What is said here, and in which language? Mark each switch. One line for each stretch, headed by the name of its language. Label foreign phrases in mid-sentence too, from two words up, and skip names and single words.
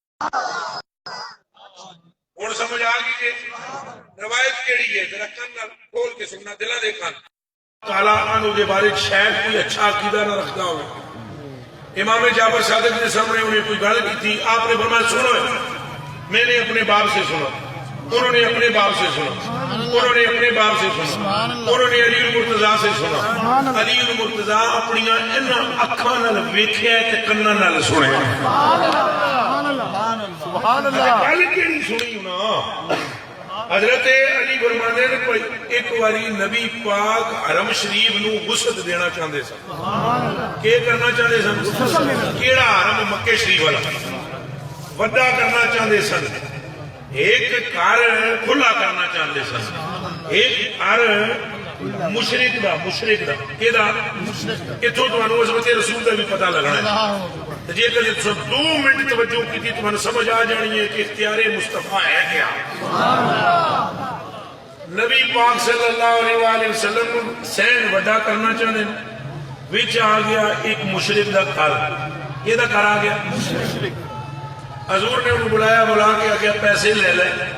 Punjabi: ہوں سمجھ آ گئی کہ روایت کیڑی ہے ذرا کن نال کھول کے سننا دلاں دے کن
Urdu: تعالیٰ عنہ دے بارے شاید کوئی اچھا عقیدہ نہ رکھتا ہو امام جعفر صادق کے سامنے انہیں کوئی گل کی تھی آپ نے فرمایا سنو میں نے اپنے باپ سے سنا انہوں نے اپنے باپ سے سنا انہوں نے اپنے باپ سے سنا انہوں نے علی المرتضیٰ سے سنا علی المرتضیٰ
Punjabi: اپنی اکھاں نال ویکھیا تے کناں نال سنیا
Arabic: سبحان اللہ
Punjabi: گل کیڑی سنی ہونا حضرت علی فرماندے نے کوئی ایک واری نبی پاک حرم شریف نو وسعت دینا چاہندے سن کی کرنا چاہندے سن کیڑا حرم مکے شریف والا وڈا کرنا چاہندے سن ایک گھر کھلا کرنا چاہتے سن ایک گھر مشرک دا کیدا اتھوں تمہیں عظمت رسول دا بھی پتہ لگنا ہے جے کہ 2 منٹ توجہ کی تھی تمہیں سمجھ آ جانی ہے کہ اختیار مصطفیٰ ہے کیا نبی پاک صلی اللہ علیہ وآلہ وسلم سین وڈا کرنا چاہتے ہیں وچ آ گیا ایک مشرک دا گھر یہ دا گھر آ گیا حضور نے انہوں بلایا بلا کے آگیا پیسے لے لے